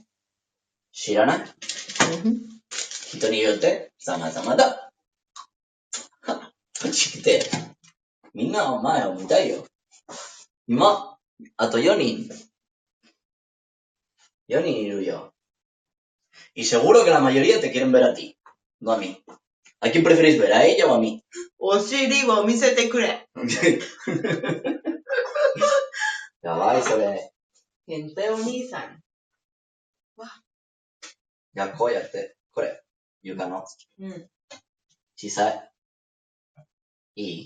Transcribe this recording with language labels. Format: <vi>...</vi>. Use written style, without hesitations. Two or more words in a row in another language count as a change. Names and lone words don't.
<ja>知らない人によって様々だ。ちって、みんなお前を見たいよ。今、あと4人。4人いるよ。</ja> <es>Y seguro que la mayoría te quieren ver a ti, no a mí. ¿A quién preferís ver, a ella o a mí?</es> <ja>お尻を見せてくれ。やばい、それ。変態お兄さん。いや、こうやって、これ、床の。うん。小さい。いい、</ja>